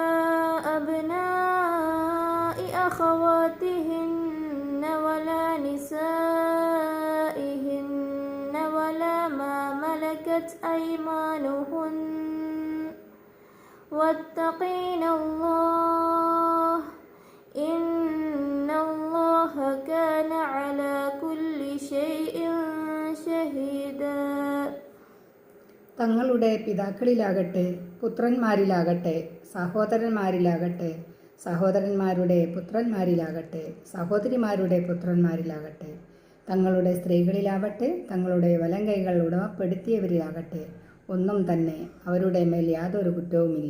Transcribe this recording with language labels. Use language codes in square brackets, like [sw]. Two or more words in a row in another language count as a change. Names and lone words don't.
[ar] أبناء أخواتهن ولا نسائهن ولا ما ملكت أيمانهن واتقين الله إن الله كان على كل شيء شهيدا. [ml] തങ്ങളുടെ പിതാക്കളിലാകട്ടെ പുത്രന്മാരിലാകട്ടെ സഹോദരന്മാരിലാകട്ടെ സഹോദരന്മാരുടെ പുത്രന്മാരിലാകട്ടെ സഹോദരിമാരുടെ പുത്രന്മാരിലാകട്ടെ തങ്ങളുടെ സ്ത്രീകളിലാവട്ടെ തങ്ങളുടെ വലങ്കൈകൾ ഉടമപ്പെടുത്തിയവരിലാകട്ടെ ഒന്നും തന്നെ അവരുടെ മേൽ യാതൊരു കുറ്റവുമില്ല.